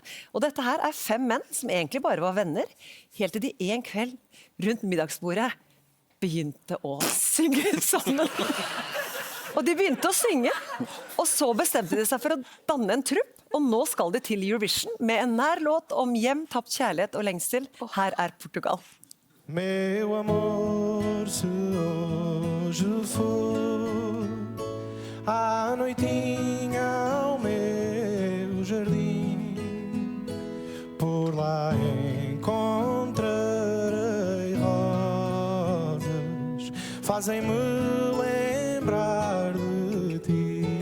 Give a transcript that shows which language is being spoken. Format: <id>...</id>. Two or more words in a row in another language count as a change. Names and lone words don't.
<no>Og dette her er 5 menn som egentlig bare var venner, helt til de en kveld rundt middagsbordet begynte å synge sammen. Og de begynte å synge, og så bestemte de seg for å danne en trupp, og nå skal de til Eurovision med en nær låt om hjem, tapt kjærlighet og lengsel. Her er Portugal.</no> <pt>Meu amor, se hoje for à noitinha ao meu jardim, por lá encontrarei rosas, fazem-me lembrar de ti.</pt>